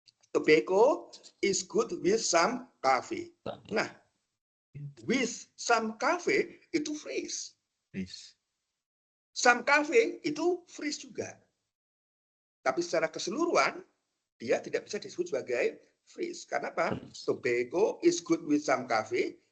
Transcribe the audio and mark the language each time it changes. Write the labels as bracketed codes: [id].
[en] Tobacco is good with some coffee. [id] Nah, with some coffee itu phrase. Some coffee itu phrase juga. Tapi secara keseluruhan dia tidak bisa disebut sebagai phrase. Karena apa? [en] Tobacco is good with some cafe.